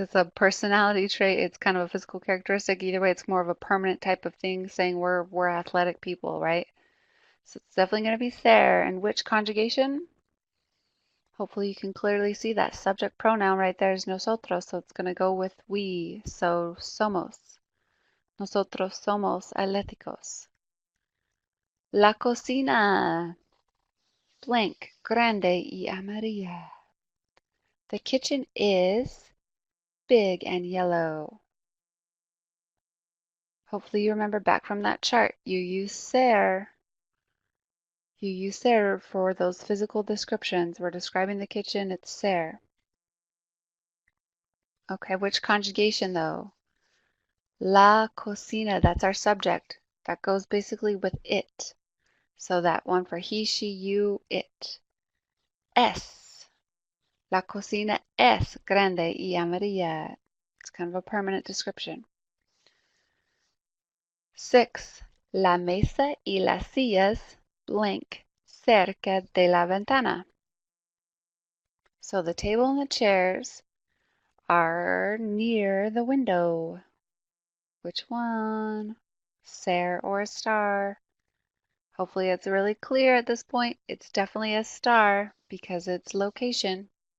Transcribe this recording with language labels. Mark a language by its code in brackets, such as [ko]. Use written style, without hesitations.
[en] It's a personality trait. It's kind of a physical characteristic. Either way, it's more of a permanent type of thing saying we're athletic people, right? So it's definitely going to be ser. And which conjugation? Hopefully you can clearly see that subject pronoun right there is nosotros, so it's going to go with we. So [es] somos. Nosotros somos atléticos. La cocina, [en] blank, [es] grande y amarilla. [en] The kitchen is big and yellow. Hopefully you remember back from that chart. You use ser. You use ser for those physical descriptions. We're describing the kitchen, it's ser. Okay, which conjugation though? La cocina, that's our subject. That goes basically with it. So that one for he, she, you, it. [es] Es. La cocina es grande y amarilla. [en] It's kind of a permanent description. 6. [es] La mesa y las sillas [en] blank [es] cerca de la ventana. [en] So the table and the chairs are near the window. Which one? Ser or estar? Hopefully it's really clear at this point. It's definitely a star because it's location.